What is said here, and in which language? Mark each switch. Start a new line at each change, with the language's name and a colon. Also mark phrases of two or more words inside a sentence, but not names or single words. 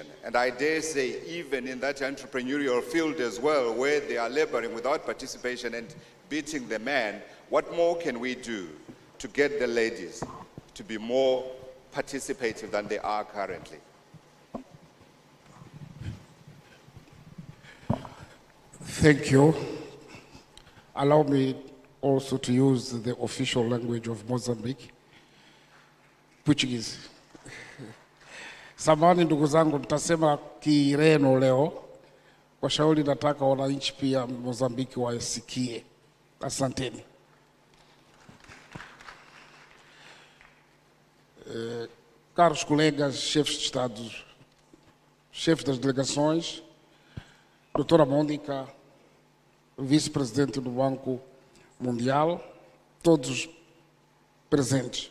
English: And I dare say even in that entrepreneurial field as well, where they are laboring without participation and beating the man, what more can we do to get the ladies to be more participative than they are currently? Thank you. Allow me also to use the official language of Mozambique, Portuguese.
Swahili: Samahani ndugu zangu, nitasema Kireno leo. Kwa shauri nataka wananchi pia Mozambiki wasikie. Asanteni.
Portuguese: Caros colegas, chefes de Estado, chefes das delegações, doutora Mônica, vice-presidente do Banco Mundial, todos presentes.